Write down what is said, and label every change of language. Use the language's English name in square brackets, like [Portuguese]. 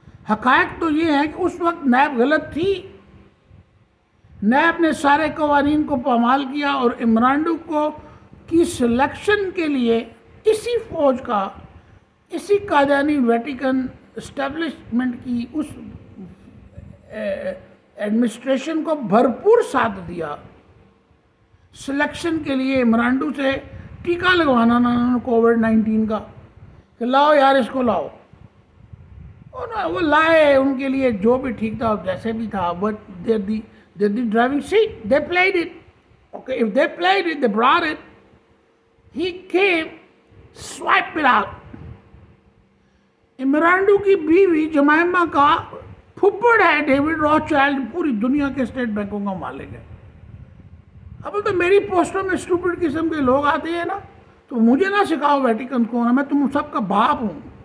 [Urdu] حقائق تو یہ ہے کہ اس وقت نیب غلط تھی. نیب نے سارے قوانین کو پامال کیا اور عمرانڈو کو کی سلیکشن کے لیے اسی فوج کا, اسی قادیانی ویٹیکن اسٹیبلشمنٹ کی اس ایڈمنسٹریشن کو بھرپور ساتھ دیا. سلیکشن کے لیے عمرانڈو سے ٹیکہ لگوانا نا کووڈ-19 کا کہ لاؤ یار اس کو لاؤ. وہ لائے, ان کے لیے جو بھی ٹھیک تھا جیسے بھی تھا. [English] But the driving seat, they played it. Okay, if they played it, they brought it. He came, swipe it out. [Urdu] عمرانڈو کی بیوی جمائمہ کا پھپھڑ ہے ڈیوڈ راچ چائلڈ, پوری دنیا کے اسٹیٹ بینکوں کا مالک ہے. اب تو میری پوسٹوں میں اسٹوپڈ قسم کے لوگ آتے ہیں نا, تو مجھے نہ سکھاؤ ویٹیکن کون ہے. میں تم سب کا باپ ہوں.